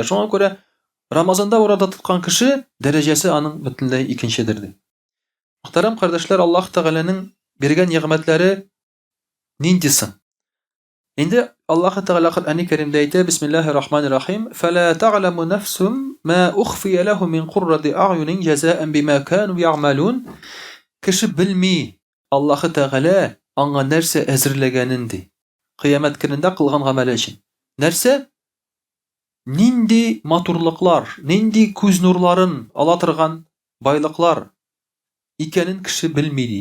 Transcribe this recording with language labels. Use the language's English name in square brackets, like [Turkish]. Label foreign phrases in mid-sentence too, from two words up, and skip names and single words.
[Tatar] Шуңа күрә Рамазанда ураза тоткан кеше дәрәҗәсе аның бөтенләй икенчедер ди. Мөхтәрәм кардәшләр, Аллаһ Тәгаләнең биргән нигъмәтләре нинди соң? Инде Аллаһ Тәгалә Коръәни Кәримдә әйтә: [Arabic] بسم الله الرحمن الرحيم. فلا تعلم نفس ما أخفي لهم من قرة أعين جزاء بما كانوا يعملون. [Tatar] Кеше белми Аллаһы Тәгалә аңа нәрсә әзерләгәнен ди. Кыямәт көнендә кылган гамәле өчен. Нәрсә? Нинди матурлыклар, нинди күз нурларын ала торган байлыклар икәнен кеше белми ди.